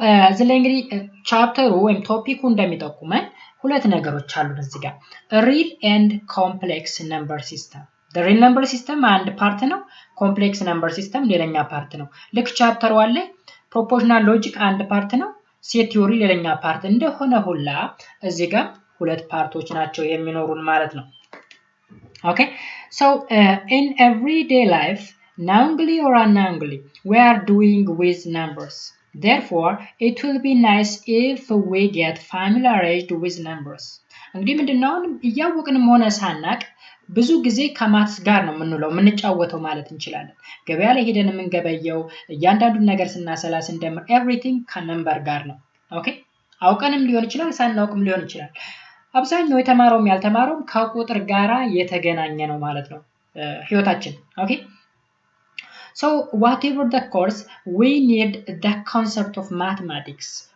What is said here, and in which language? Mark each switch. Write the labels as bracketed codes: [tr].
[am] እዚህ ላይ እንግዲህ ቻፕተሩ ወይም ቶፒኩ እንደሚጠቁመን ሁለት ነገሮች አሉ እዚህ ጋር ሪል ኤንድ ኮምፕሌክስ ነምበር ሲስተም። ሪል ነምበር ሲስተም አንድ ፓርት ነው። ኮምፕሌክስ ነምበር ሲስተም ሌላኛ ፓርት ነው። ልክ ቻፕተር 1 ላይ ፕሮፖርሽናል ሎጂክ አንድ ፓርት ነው፣ ሴት ቲዮሪ ሌላኛ ፓርት እንደሆነ ሁላ እዚህ ጋር ሁለት ፓርቶች ናቸው የሚኖሩን ማለት ነው። [en] Okay, so in everyday life, knowingly or unknowingly, we are doing with numbers. Therefore, it will be nice if we get familiarized with numbers. [am] እንግዲህ ምንድነው እያወቅንም ሆነ ሳናቅ ብዙ ጊዜ ከማትስ ጋር ነው የምንጫወተው ማለት እንችላለን። ገበያ ላይ ሄደን የምንገበየው እያንዳንዱን ነገር ስናሰላ ስንደምር ኤቭሪቲንግ ከነምበር ጋር ነው። ኦኬ፣ አውቀንም ሊሆን ይችላል፣ ሳናውቅም ሊሆን ይችላል። አብዛኛው የተማረውም ያልተማረውም ከቁጥር ጋራ የተገናኘ ነው ማለት ነው ህይወታችን። ኦኬ [en] so whatever the course, we need the concept of mathematics.